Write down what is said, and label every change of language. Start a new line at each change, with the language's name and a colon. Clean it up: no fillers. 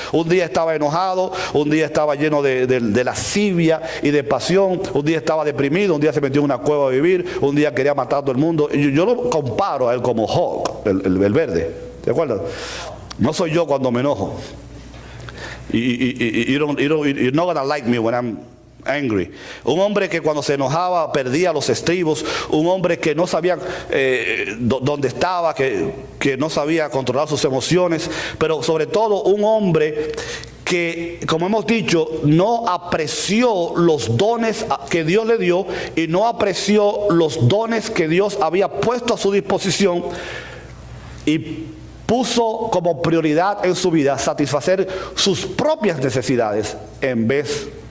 Spanish: Un día estaba enojado, un día estaba lleno de lascivia y de pasión, un día estaba deprimido, un día se metió en una cueva a vivir, un día quería matar a todo el mundo. Yo lo comparo a él como Hulk, el verde, ¿de acuerdo? No soy yo cuando me enojo.
English: You're not gonna like me when I'm angry.
Spanish: Un hombre que cuando se enojaba perdía los estribos, un hombre que no sabía dónde estaba, que no sabía controlar sus emociones, pero sobre todo un hombre que, como hemos dicho, no apreció los dones que Dios le dio y no apreció los dones que Dios había puesto a su disposición, y puso como prioridad en su vida satisfacer sus propias necesidades en vez